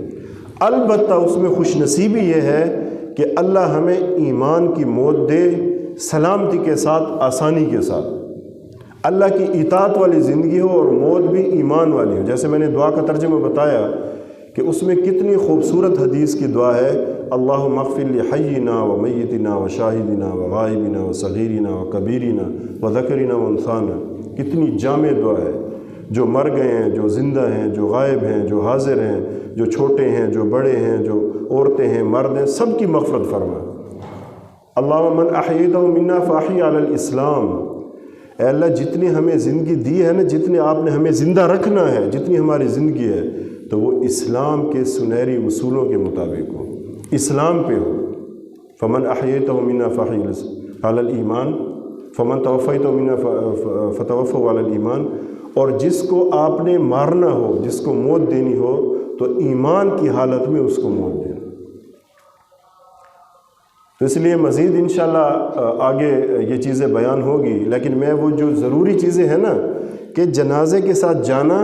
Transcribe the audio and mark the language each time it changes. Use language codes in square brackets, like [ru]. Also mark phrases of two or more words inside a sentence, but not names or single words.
[ur] البتہ اس میں خوش نصیبی یہ ہے کہ اللہ ہمیں ایمان کی موت دے، سلامتی کے ساتھ، آسانی کے ساتھ، اللہ کی اطاعت والی زندگی ہو اور موت بھی ایمان والی ہو۔ جیسے میں نے دعا کا ترجمہ بتایا کہ اس میں کتنی خوبصورت حدیث کی دعا ہے، [ar] اللہم اغفر لحینا و میتنا و شاہدنا و غائبنا و صغیرنا و کبیرنا و ذکرنا و انثانا. [ur] کتنی جامع دعا ہے. جو مر گئے ہیں، جو زندہ ہیں، جو غائب ہیں، جو حاضر ہیں، جو چھوٹے ہیں، جو بڑے ہیں، جو عورتیں ہیں، مرد ہیں، سب کی مغفرت فرما. [ar] اللہم من احییتہ منا فاحی علی الاسلام. [ur] اے اللہ جتنی ہمیں زندگی دی ہے نا، جتنے آپ نے ہمیں زندہ رکھنا ہے، جتنی ہماری زندگی ہے، تو وہ اسلام کے سنہری اصولوں کے مطابق ہو، اسلام پہ ہو. [ar] فمن احییتہ منا فاحی علی الایمان فمن توفیتہ منا فتوفوا علی الایمان. [ur] اور جس کو آپ نے مارنا ہو، جس کو موت دینی ہو، تو ایمان کی حالت میں اس کو موت دینا. تو اس لیے مزید انشاءاللہ آگے یہ چیزیں بیان ہوگی، لیکن میں وہ جو ضروری چیزیں ہیں نا کہ جنازے کے ساتھ جانا.